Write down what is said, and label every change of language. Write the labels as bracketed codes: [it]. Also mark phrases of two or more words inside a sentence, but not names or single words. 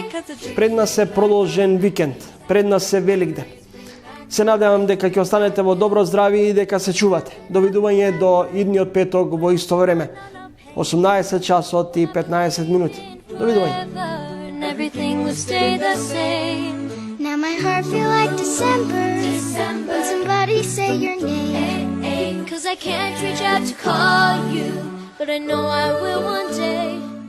[mk] Пред нас е продолжен викенд, пред нас е Великден. Се надевам дека ќе останете во добро здравје и дека се чувате. Довидување до идниот петок во исто време. 18 часот и 15 минути. Довидување. [en] Everything will stay the same. Now my heart feel like December. When somebody say your name. 'Cause I can't reach out to call you, but I know I will one day.